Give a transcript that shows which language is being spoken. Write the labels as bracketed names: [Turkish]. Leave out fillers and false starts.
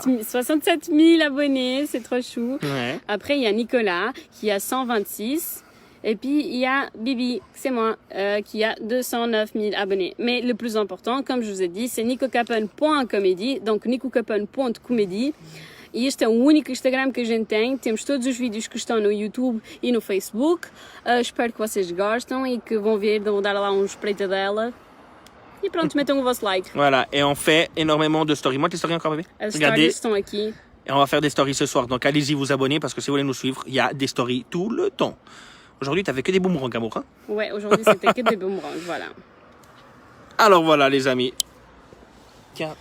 [French] 67 000 abonnés. C'est trop chou. Ouais. Après, il y a Nicolas qui a 126. Et puis, il y a Bibi, c'est moi, qui a 209 000 abonnés. Mais le plus important, comme je vous ai dit, c'est nicocapan.comedy. Donc, [Portuguese] nicocapan.comedy. E este é o único Instagram que a gente tem. Temos todos os vídeos que estão no YouTube e no Facebook. Espero que vocês gostem e que vão dar lá um espreitadela. E pronto, metam o vosso like. [French] Voilà, et on fait énormément de stories. Montre les stories encore, bébé. [Portuguese] As stories estão aqui. [French] Et on va faire des stories ce soir. Donc allez-y vous abonner parce que si vous voulez nous suivre, il y a des stories tout le temps. Aujourd'hui, tu n'avais que des boomerangs, amour. Hein? Ouais, aujourd'hui, c'était que des boomerangs. Voilà. Alors voilà, les amis. Tiens,